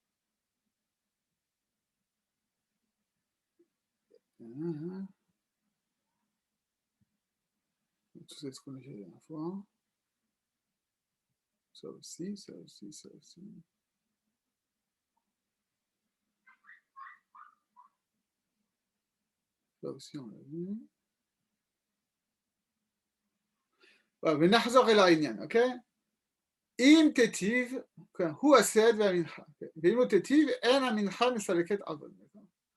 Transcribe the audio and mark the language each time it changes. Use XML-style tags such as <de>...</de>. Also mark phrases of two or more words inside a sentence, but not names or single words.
<fr>Tout ça, ce qu'on a fait la dernière fois. Ça aussi, ça aussi, ça aussi. Ça aussi, on l'a vu.</fr> <he>ונחזור אל העניין, אוקיי? אם תיטיב, הוא הסד והמנחה, ואם לא תיטיב, אין המנחה מסלקת עוון.</he>